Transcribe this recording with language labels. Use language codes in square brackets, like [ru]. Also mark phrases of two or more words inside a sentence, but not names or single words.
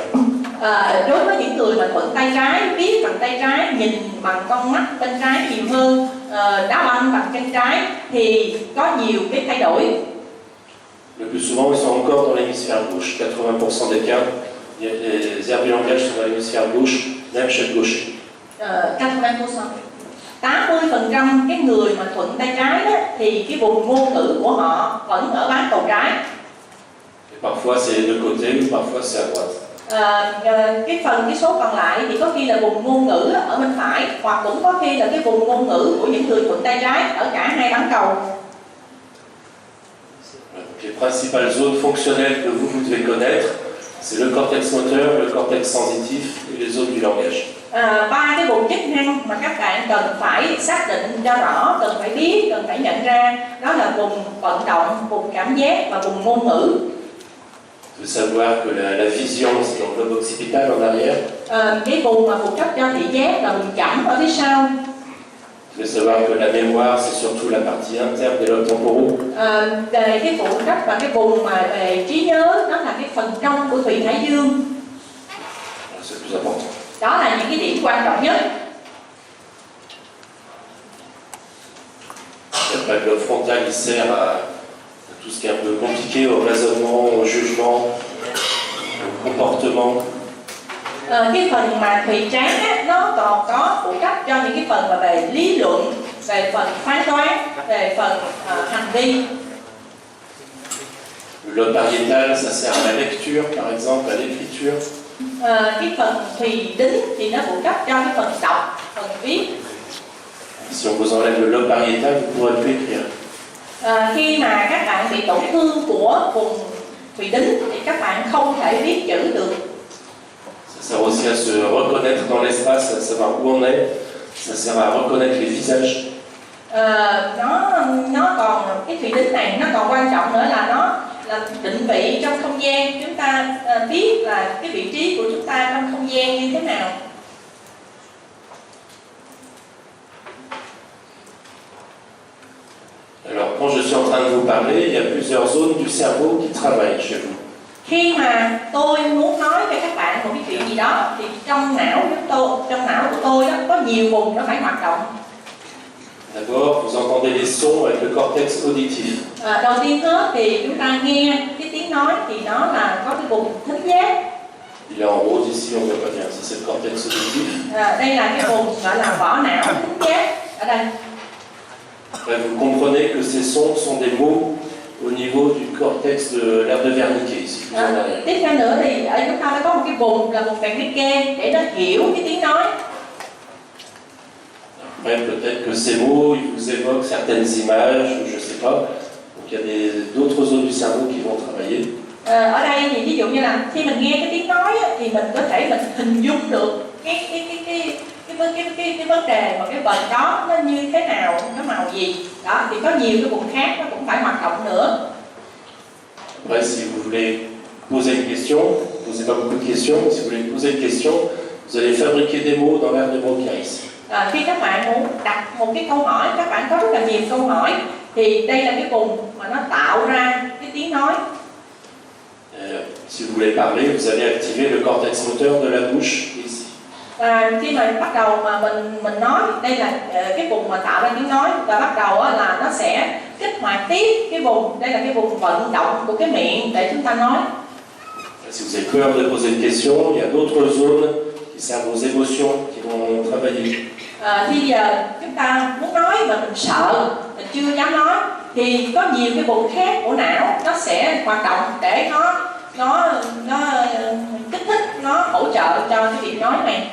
[vi] Đối với những người mà thuận tay trái, viết bằng tay trái, nhìn bằng con mắt bên trái nhiều hơn, đá banh bằng chân trái thì có nhiều cái thay đổi. [fr] Le plus souvent, ils sont encore dans l'hémisphère gauche. 80% des cas, les aires du langage sont dans l'hémisphère gauche, même chez le gaucher. [vi] 80% cái người mà thuận tay trái đó, thì cái vùng ngôn ngữ của họ vẫn ở bán cầu trái. [fr] Et parfois c'est de côté, ou parfois c'est à droite. [vi] Cái số còn lại thì có khi là vùng ngôn ngữ ở bên phải, hoặc cũng có khi là cái vùng ngôn ngữ của những người thuận tay trái ở cả hai bán cầu. [fr] Les principales zones fonctionnelles que vous devez connaître, C'est le cortex moteur, le cortex sensitif et les zones du langage. [vi] Ba cái vùng chức năng mà các bạn cần phải xác định cho rõ, cần phải biết, cần phải nhận ra, đó là vùng vận động, vùng cảm giác và vùng ngôn ngữ. [fr] De savoir que la vision, c'est dans le lobe occipital en arrière. [vi] Cái vùng mà phụ trách cho thị giác là vùng chẩm ở phía sau. [fr] De savoir que la mémoire, c'est surtout la partie interne des lobes temporaux. [vi] Về cái phụ trách và cái vùng mà về trí nhớ, đó là cái phần trong của thùy thái dương. [fr] C'est le plus important. [vi] Đó là những cái điểm quan trọng nhất. [fr] Le lobe frontal, il sert à tout ce qui est un peu compliqué, au raisonnement, au jugement, au comportement. [vi] Cái phần mà thùy trán á, nó còn có phụ trách cho những cái phần mà về lý luận, về phần phán đoán, về phần hành vi. [fr] Le lobe pariétal, ça sert à la lecture, par exemple, à l'écriture. [vi] Cái phần thùy đính thì nó phụ trách cho cái phần đọc, phần viết. [fr] Si on vous enlève le lobe pariétal, vous ne pourrez plus écrire. [vi] Khi mà các bạn bị tổn thương của vùng thùy đính thì các bạn không thể viết chữ được. [fr] Ça sert aussi à se reconnaître dans l'espace, à savoir où on est. Ça sert à reconnaître les visages. [vi] Nó còn cái thùy đính này nó còn quan trọng nữa là nó là định vị trong không gian. Chúng ta biết là cái vị trí của chúng ta trong không gian như thế nào. [fr] Alors, quand je suis en train de vous parler, il y a plusieurs zones du cerveau qui travaillent chez vous. [vi] Khi mà tôi muốn nói với các bạn một cái chuyện gì đó thì trong não của tôi đó có nhiều vùng nó phải hoạt động. [fr] D'abord, vous entendez les sons avec le cortex auditif. [vi] Đầu tiên hết thì chúng ta nghe cái tiếng nói thì nó là có cái vùng thính giác. [fr] Il est en rose ici, on ne voit pas bien. Ça, c'est le cortex auditif. [vi] Đây là cái vùng gọi là vỏ não thính giác ở đây. [fr] Après, vous comprenez que ces sons sont des mots au niveau du cortex de l'aire de Wernicke ici. [vi] Tiếp theo nữa thì ở chúng ta có một cái vùng là vùng Wernicke để nó hiểu cái tiếng nói. [fr] Après, peut-être que ces mots, ils vous évoquent certaines images, ou je ne sais pas. Donc, il y a d'autres zones du cerveau qui vont travailler. [vi] Ở đây thì ví dụ như là khi mình nghe cái tiếng nói thì mình có thể mình hình dung được cái vấn đề mà cái vần đó nó như thế nào, cái màu gì. Đó thì có nhiều cái vùng khác nó cũng phải hoạt động nữa. [fr] Après, si vous voulez poser une question, posez pas beaucoup de questions, mais si vous voulez poser une question, vous allez fabriquer des mots dans l'aire de Broca ici. [vi] Khi các bạn muốn đặt một cái câu hỏi, các bạn có rất là nhiều câu hỏi, thì đây là cái vùng mà nó tạo ra cái tiếng nói. [fr] Si vous voulez parler, vous allez activer le cortex moteur de la bouche ici. [vi] Khi mà bắt đầu mà mình nói, đây là cái vùng mà tạo ra tiếng nói, và bắt đầu là nó sẽ kích hoạt tiếp cái vùng, đây là cái vùng vận động của cái miệng để chúng ta nói. [fr] Si vous avez peur de poser une question, il y a d'autres zones qui servent aux émotions qui vont travailler. [vi] Khi giờ chúng ta muốn nói mà mình sợ, mình chưa dám nói, thì có nhiều cái vùng khác của não nó sẽ hoạt động để nó kích thích, nó hỗ trợ cho cái việc nói này.